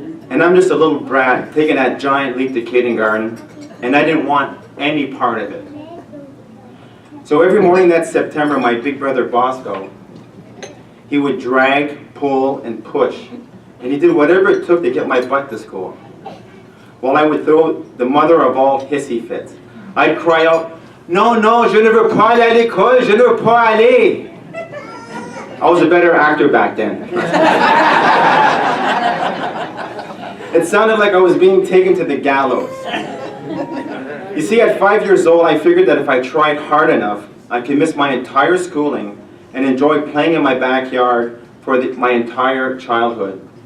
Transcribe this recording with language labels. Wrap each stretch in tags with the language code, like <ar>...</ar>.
<en>And I'm just a little brat taking that giant leap to kindergarten, and I didn't want any part of it. So every morning that September, my big brother Bosco, he would drag, pull, and push, and he did whatever it took to get my butt to school. While I would throw the mother of all hissy fits. I'd cry out, "No, no,</en> <fr>je ne veux pas aller à l'école, je ne veux pas aller."</fr> <en>I was a better actor back then. It sounded like I was being taken to the gallows. You see, at 5 years old, I figured that if I tried hard enough, I could miss my entire schooling and enjoy playing in my backyard for my entire childhood.</en>